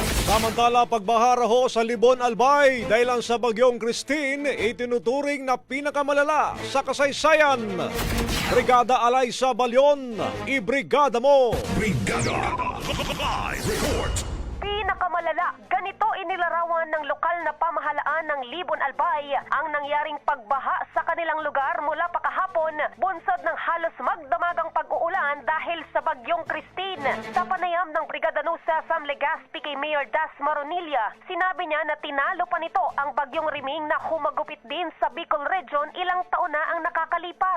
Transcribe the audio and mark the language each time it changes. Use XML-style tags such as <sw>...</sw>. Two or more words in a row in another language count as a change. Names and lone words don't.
<tl>Samantala, pagbaha ho sa Libon, Albay dahil lang sa bagyong Christine, itinuturing na pinakamalala sa kasaysayan. Brigada Alay sa Balyon, ibrigada mo! Brigada Live Report. Pinakamalala, ganito inilarawan ng lokal na pamahalaan ng Libon Albay ang nangyaring pagbaha sa kanilang lugar mula pa kahapon, bunsod ng halos magdamagang pag-uulan dahil sa bagyong Christine. Sa panayam ng Brigada Nusa Sam Legazpi kay Mayor Das Maronilla, sinabi niya na tinalo pa nito ang bagyong Riming na humagupit din sa Bicol Region ilang taon na ang nakakalipas.</tl>